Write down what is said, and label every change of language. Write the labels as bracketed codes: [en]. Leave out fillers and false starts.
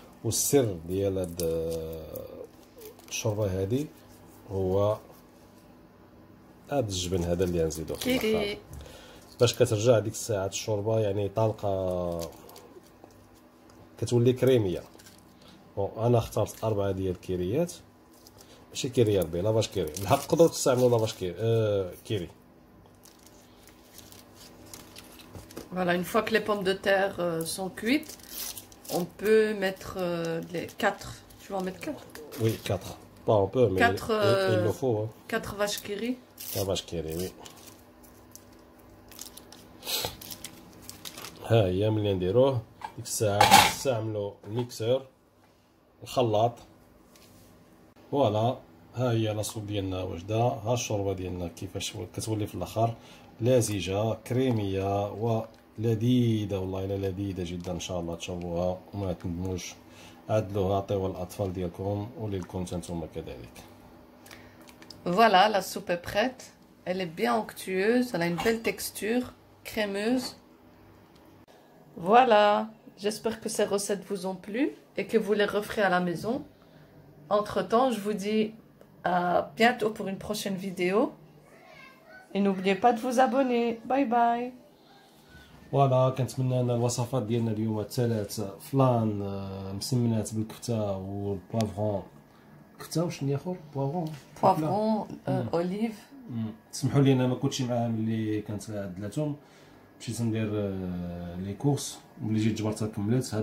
[ar] والسر ديال هاد الشوربه هادي هو هاد الجبن هذا اللي غنزيدو فيه باش كترجع ديك الساعه الشوربه يعني طالقه، كتولي كريميه. بون انا اخترت 4 ديال الكيريات، ماشي كيري ربي، لافاش كيري. بالحق تقدروا تستعملوا لافاش كيري. [fr] Voilà, une fois que les pommes de terre sont cuites, on peut mettre les 4. Tu vas en mettre 4? Oui, 4. Pas un peu, mais 4, il le faut. 4 vaches qui rient. 4 vaches qui rient, oui. [ar] ها هي ملي نديروه ديك الساعة نستعملو الميكسور الخلاط. فوالا ها هي لاصوب ديالنا واجدة. ها الشوربة ديالنا كيفاش كتولي في الاخر لزجة كريمية ولذيذة، والله الا لذيذة جدا. ان شاء الله تشوفوها وما تندموش. عدلوها عطيوها للاطفال ديالكم وليكم نتوما كذلك. Voilà, la soupe est prête. Elle est bien onctueuse, elle a une belle texture, crémeuse. Voilà, j'espère que ces recettes vous ont plu et que vous les referez à la maison. Entre-temps, je vous dis à bientôt pour une prochaine vidéo. Et n'oubliez pas de vous abonner. Bye bye. فوالا كنتمنى ان الوصفات ديالنا اليوم الثلاث فلان مسمنات بالكفته والبوافرون. كفته وشنو الاخر؟ بوافرون اوليف. تسمحوا لي انا ما كنتش معاهم ملي كانت عدلاتهم، مشيت ندير لي كورس ملي جيت جبرتها كملت.